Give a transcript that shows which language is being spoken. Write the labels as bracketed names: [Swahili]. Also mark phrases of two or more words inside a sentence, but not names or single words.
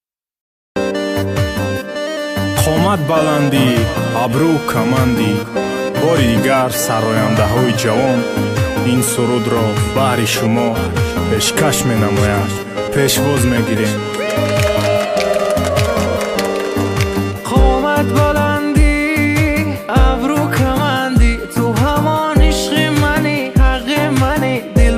[Tajik] قомат баландӣ абрӯ камандӣ бори дигар сарояндаҳои ҷавон ин сурудро баҳри шумо пешкаш менамоянд. пешвоз мегирем. [Persian] قامت بلندی ابرو کمندی تو همان عشق منی حق منی دل